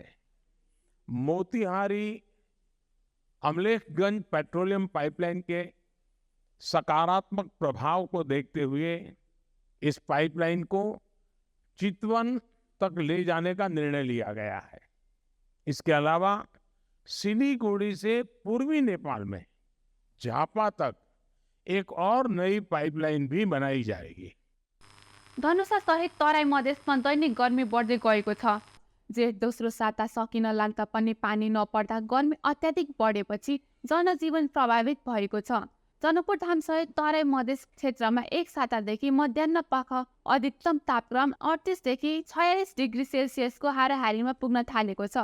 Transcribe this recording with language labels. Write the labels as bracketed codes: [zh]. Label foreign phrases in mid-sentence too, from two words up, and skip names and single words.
[hi] मोतीहारी अमलेखगंज पेट्रोलियम पाइपलाइन के सकारात्मक प्रभाव को देखते हुए इस पाइपलाइन को चितवन तक ले जाने का निर्णय लिया गया है। इसके अलावा सिलीगुड़ी से पूर्वी नेपाल में झापा तक एक और नई पाइपलाइन भी बनाई जाएगी। [ne] धनुषा सहित तराई मधेसमा दैनिक गर्मी बढ्दै गएको छ। जेठ दोस्रो साता सकिन लाग्दा पनि पानी नपर्दा गर्मी अत्याधिक बढेपछि जनजीवन प्रभावित भएको छ। जनकपुर धाम सहित तराई मधेस क्षेत्रमा एक सातादेखि मध्याह्न पख अधिकतम तापक्रम 38 देखि 46 डिग्री सेल्सियसको हाराहारीमा पुग्न थालेको छ।